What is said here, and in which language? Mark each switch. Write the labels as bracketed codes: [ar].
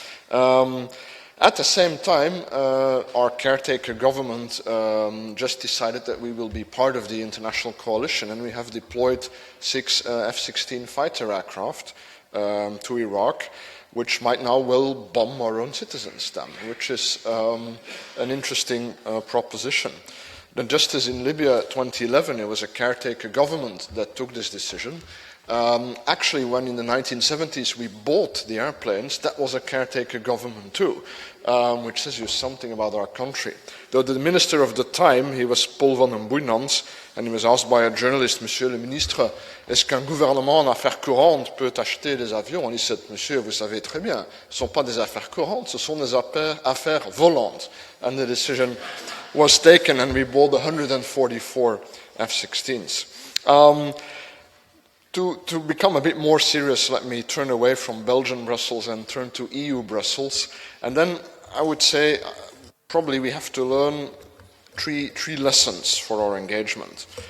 [en] At the same time, our caretaker government just decided that we will be part of the international coalition, and we have deployed 6 F-16 fighter aircraft to Iraq, which might now well bomb our own citizens then, which is an interesting proposition. Then just as in Libya 2011, it was a caretaker government that took this decision. Actually, when in the 1970s we bought the airplanes, that was a caretaker government too, which says you something about our country. Though the minister of the time, he was Paul van den Boeinans, and he was asked by a journalist, [fr] Monsieur le ministre, est-ce qu'un gouvernement en affaires courantes peut acheter des avions? [en] And he said, [fr] Monsieur, vous savez très bien, ce ne sont pas des affaires courantes, ce sont des affaires volantes. [en] And the decision was taken, and we bought 144 F-16s. To become a bit more serious, let me turn away from Belgian Brussels and turn to EU Brussels. And then I would say probably we have to learn three lessons for our engagement.